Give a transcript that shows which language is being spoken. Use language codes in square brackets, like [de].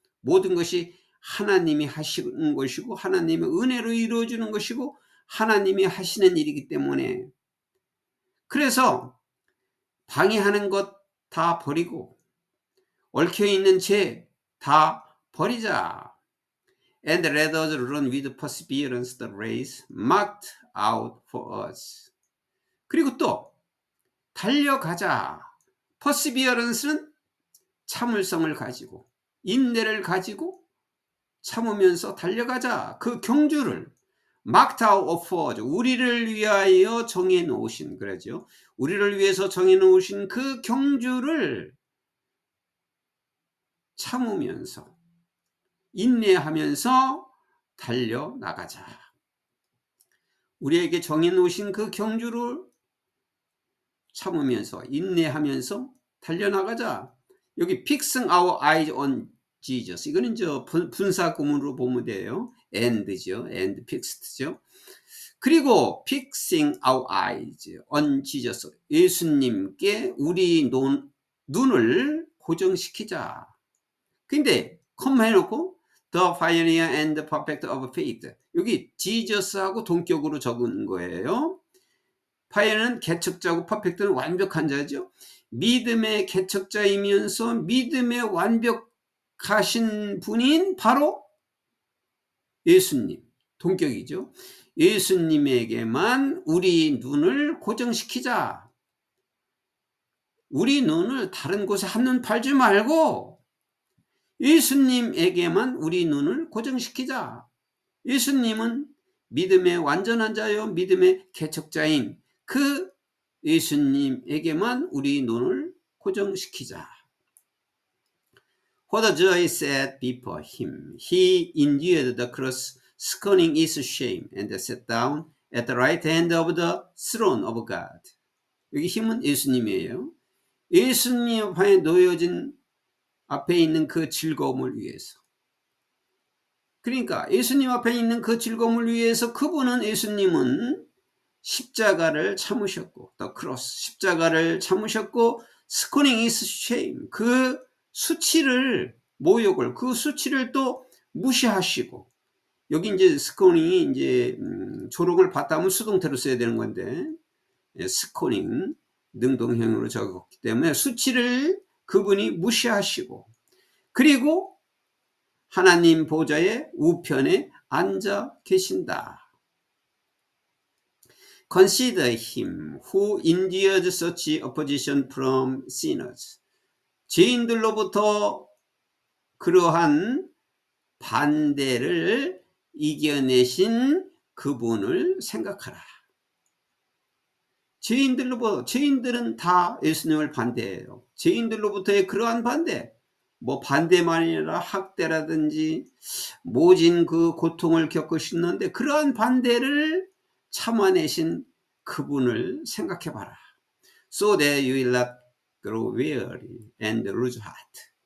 [ko] 모든 것이 하나님이 하시는 것이고 하나님의 은혜로 이루어지는 것이고 하나님이 하시는 일이기 때문에 그래서 방해하는 것 다 버리고 얽혀있는 죄 다 버리자. [en] And let us run with perseverance the race marked out for us. [ko] 그리고 또 달려가자. perseverance는 참을성을 가지고 인내를 가지고 참으면서 달려가자. 그 경주를 [en] marked out for us. [ko] 우리를 위하여 정해놓으신 그러죠. 우리를 위해서 정해놓으신 그 경주를 참으면서 인내하면서 달려나가자. 우리에게 정해놓으신 그 경주를 참으면서 인내하면서 달려나가자. 여기 [en] fixing our eyes on Jesus. [ko] 이거는 저 분사구문으로 보면 돼요. [en] and죠. and fixed죠. [ko] 그리고 [en] fixing our eyes on Jesus. [ko] 예수님께 우리 눈을 고정시키자. 근데 컴마 해놓고 [en] the pioneer and the perfect of faith. [ko] 여기 Jesus하고 동격으로 적은 거예요. 파이어는 개척자고 퍼펙트는 완벽한 자죠. 믿음의 개척자이면서 믿음의 완벽하신 분인 바로 예수님, 동격이죠. 예수님에게만 우리 눈을 고정시키자. 우리 눈을 다른 곳에 한눈 팔지 말고 예수님에게만 우리 눈을 고정시키자. 예수님은 믿음의 완전한 자요 믿음의 개척자인 그 예수님에게만 우리 눈을 고정시키자. [en] For the joy set before him, he endured the cross, scorning his shame, and sat down at the right hand of the throne of God. [ko] 여기 힘은 예수님이에요. 예수님 앞에 놓여진 앞에 있는 그 즐거움을 위해서. 그러니까 예수님 앞에 있는 그 즐거움을 위해서 예수님은 십자가를 참으셨고, 또 크로스, 십자가를 참으셨고, [en] scorning his shame, [ko] 그 수치를, 모욕을, 그 수치를 또 무시하시고, 여기 이제 scorning이 이제 조롱을 받다면 수동태로 써야 되는 건데, scorning 능동형으로 적었기 때문에 수치를 그분이 무시하시고, 그리고 하나님 보좌의 우편에 앉아 계신다. [en] Consider him who endured such opposition from sinners. [ko] 죄인들로부터 그러한 반대를 이겨내신 그분을 생각하라. 죄인들은 다 예수님을 반대해요. 죄인들로부터의 그러한 반대, 뭐 반대만 아니라 학대라든지 모진 그 고통을 겪으셨는데 그러한 반대를 참아내신 그분을 생각해 봐라. [en] So that you will not grow weary and lose heart.